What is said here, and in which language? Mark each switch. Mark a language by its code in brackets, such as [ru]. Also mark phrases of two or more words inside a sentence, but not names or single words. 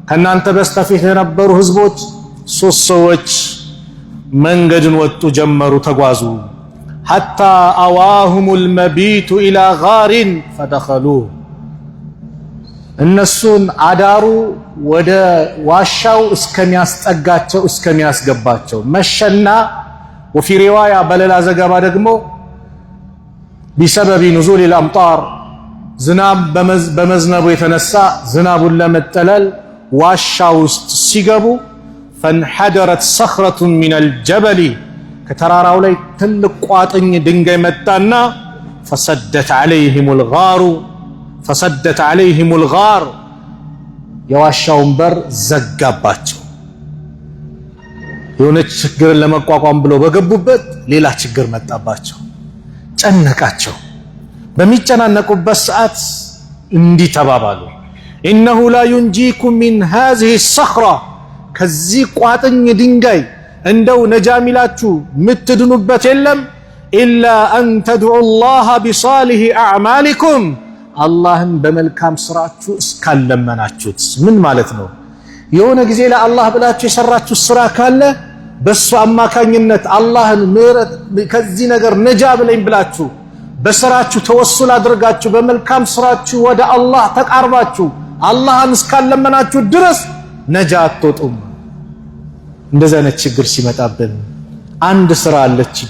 [am] ከናንተ በስተፊት የነበሩ ህዝቦች ሶስት ሰዎች መንገድን ወጡ ጀመሩ ተጓዙ [ar] حتى أواهم المبيت إلى غار فدخلوه [am] እነሱን አዳሩ ወደ ዋሻው እስከሚያስጠጋቸው እስከሚያስገባቸው መሸና [ar] وفي رواية [am] በሌላ ዘገባ ደግሞ [ar] بسبب نزول الأمطار [am] ዝናብ በመዝነቡ የተነሳ ዝናቡን ለመጠለል ዋሻው ውስጥ ሲገቡ [ar] فانحدرت صخرة من الجبل [am] ከተራራው ላይ ትልቅ ቋጥኝ ድንጋይ መጣና [ar] فسدت عليهم الغار [am] የዋሻውን በር ዘጋባቸው የሆነ ችግርን ለመቋቋም ብለው በገቡበት ሌላ ችግር መጣባቸው ጨነቃቸው በሚጨናነቁበት ሰዓት እንዲህ ተባባሉ [ar] إنه لا ينجيكم من هذه الصخرة [am] ከዚህ ቋጥኝ ድንጋይ እንደው ነጃሚላችሁ ምትድኑበት የለም [ar] إلا أن تدعوا الله بصالح أعمالكم [am] አላህን በመልካም ስራችሁ እስካለመናችሁት ምን ማለት ነው የሆነ ጊዜ ለአላህ ብላችሁ የሰራችሁ ስራ ካለ በሱ አማካኝነት አላህን ምህረት ከዚህ ነገር ነጃ ብለኝ ብላችሁ በስራችሁ ተወሱል አድርጋችሁ በመልካም ስራችሁ ወደ አላህ ተቃርባችሁ አላህን እስካለመናችሁ ድረስ ነጃ አትወጡም እንደዛ አይነት ችግር ሲመጣብን አንድ ስራ አለችኝ